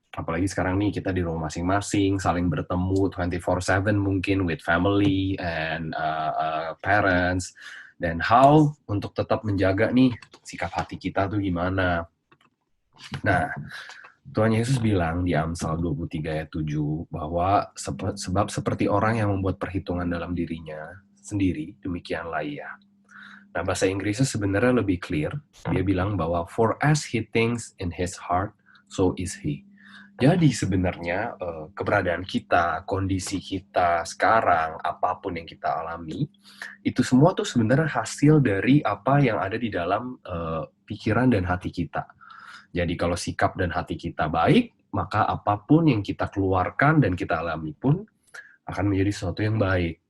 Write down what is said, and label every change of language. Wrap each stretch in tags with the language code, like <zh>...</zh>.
<id>Apalagi sekarang nih kita di rumah masing-masing, saling bertemu 24/7 mungkin</id> <en>with family and parents,</en> <id>dan</id> <en>how</en> <id>untuk tetap menjaga nih sikap hati kita tuh gimana. Nah, Tuhan Yesus bilang di Amsal 23 ayat 7 bahwa sebab seperti orang yang membuat perhitungan dalam dirinya sendiri, demikianlah ia. Nah, bahasa Inggrisnya sebenarnya lebih clear. Dia bilang bahwa</id> <en>for as he thinks in his heart, so is he.</en> <id>Jadi sebenarnya keberadaan kita, kondisi kita sekarang, apapun yang kita alami, itu semua tuh sebenarnya hasil dari apa yang ada di dalam pikiran dan hati kita. Jadi kalau sikap dan hati kita baik, maka apapun yang kita keluarkan dan kita alami pun akan menjadi sesuatu yang baik.</id>